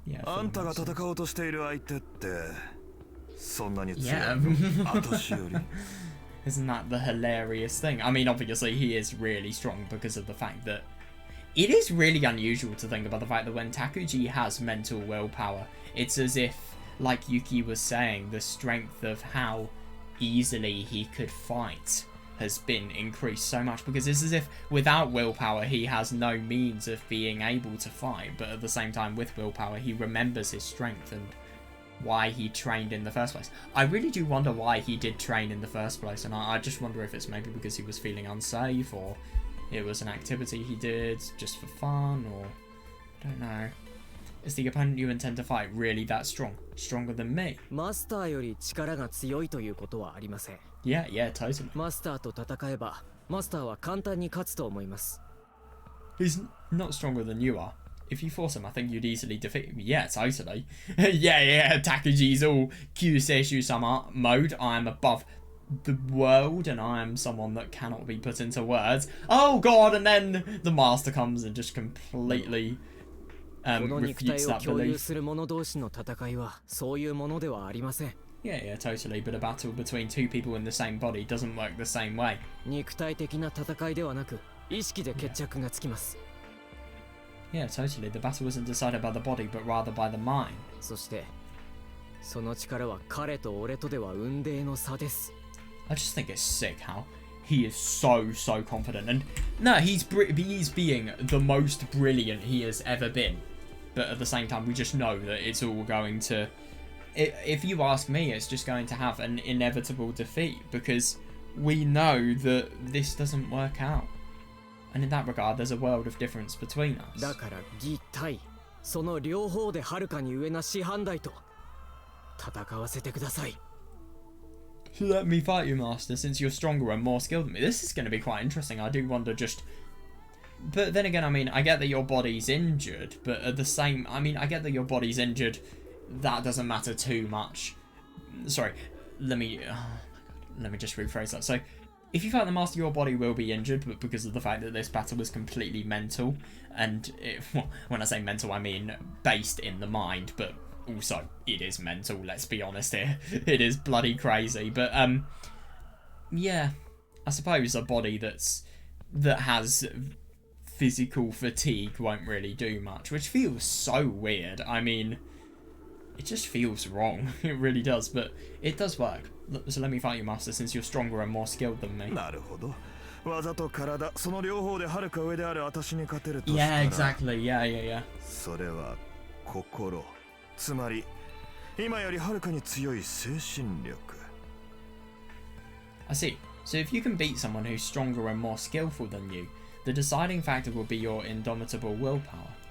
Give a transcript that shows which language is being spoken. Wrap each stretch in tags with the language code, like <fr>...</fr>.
<ja>あんたが戦おうとしている相手ってそんなに強い</ja> <en>Yeah.</en> <ja>私より</ja> <en>Isn't that the hilarious thing? I mean, obviously he is really strong because of the fact that it is really unusual to think about the fact that when Takuji has mental willpower, it's as if, like Yuki was saying, the strength of how easily he could fight has been increased so much, because it's as if without willpower he has no means of being able to fight, but at the same time with willpower he remembers his strength and why he trained in the first place. I really do wonder why he did train in the first place, and I just wonder if it's maybe because he was feeling unsafe, or it was an activity he did just for fun, or I don't know. Is the opponent you intend to fight really that strong? Stronger than me?</en> <ja>マスターより力が強いということはありません。</ja> <en>Yeah, totally.</en> <ja>マスターと戦えばマスターは簡単に勝つと思います。</ja> <en>He's not stronger than you are. If you force him, I think you'd easily defeat him. Yeah, totally. yeah, Takuji's all Kyuseishu-sama mode. I am above the world, and I am someone that cannot be put into words. Oh god, and then the master comes and just completely refutes that belief.</en> <ja>する者同士の戦いはそういうものではありません。</ja> <en>Yeah, totally. But a battle between two people in the same body doesn't work the same way.</en> <ja>肉体的な戦いではなく、意識で決着がつきます。</ja> <en>Yeah, totally. The battle wasn't decided by the body, but rather by the mind.</en> <ja>そして、その力は彼と俺とでは雲泥の差です。</ja> <en>I just think it's sick how he is so confident, and no, he's being the most brilliant he has ever been. But at the same time, we just know that it's all going to... If you ask me, it's just going to have an inevitable defeat, because we know that this doesn't work out. And in that regard, there's a world of difference between us.</en> <ja>だから義対その両方ではるかに上な師範代と戦わせてください。</ja> <en>Let me fight you, Master, since you're stronger and more skilled than me. This is going to be quite interesting. I do wonder just... But then again, I mean, I get that your body's injured, but at the same... I mean, I get that your body's injured. That doesn't matter too much. Sorry, let me just rephrase that. So, if you fight the Master, your body will be injured, but because of the fact that this battle was completely mental, and when I say mental, I mean based in the mind, but also it is mental, let's be honest here. It is bloody crazy, but yeah, I suppose a body that has physical fatigue won't really do much, which feels so weird. I mean, it just feels wrong. It really does, but it does work. So let me fight you, Master, since you're stronger and more skilled than me.</en> <ja>なるほど。技と体、その両方ではるか上である私に勝てるとしたら。</ja> <en>Yeah, exactly. Yeah.</en> <ja>それは心。つまり、今よりはるかに強い精神力。</ja> <en>I see. So if you can beat someone who's stronger and more skillful than you, the deciding factor will be your indomitable willpower.</en>